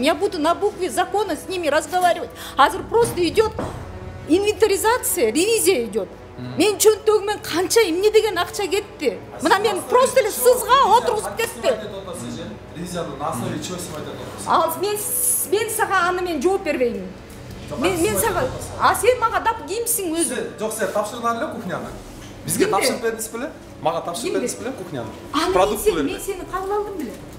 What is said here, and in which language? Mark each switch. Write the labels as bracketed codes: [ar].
[ru] Я буду на букве закона с ними разговаривать. Азыр просто идет инвентаризация, ревизия идет. [ky] Мен чөнтөгүмөн канча эмне деген акча кетти. Мына мен просто эле сызга отургузуп кетти. [ru] Ревизияны на основе чего снимать это? [ky] Мен сага аны мен жооп бербеймин. Мен сага, а сен мага дап кимсиң өзү? Жок, сен тапшырган эле кухняны. Бизге тапшырып бердиңиз беле? Мага тапшырып бердиңиз беле кухняны? Мен сени кабыл алдым беле?